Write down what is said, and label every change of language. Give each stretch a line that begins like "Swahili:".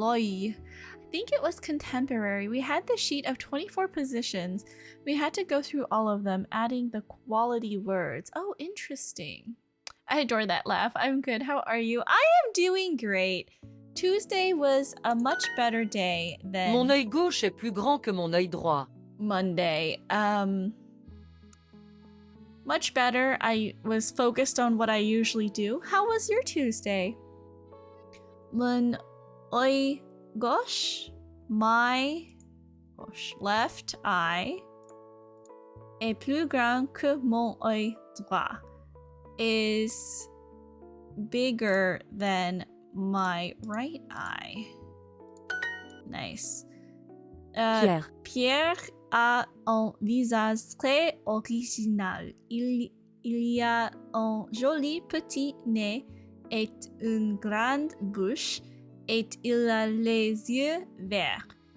English: I think it was contemporary. We had the sheet of 24 positions. We had to go through all of them, adding the quality words. Oh, interesting. I adore that laugh. I'm good. How are you? I am doing great. Tuesday was a much better day than
French: Mon œil gauche est plus grand que mon œil droit.
English: Monday. Much better. I was focused on what I usually do. How was your Tuesday?
French: Mon œil gauche,
English: my left eye,
French: est plus grand que mon œil droit.
English: Is bigger than my right eye. Nice.
French: Pierre, Pierre a un visage très original. Il y a un joli petit nez est une grande bouche et il a les yeux verts.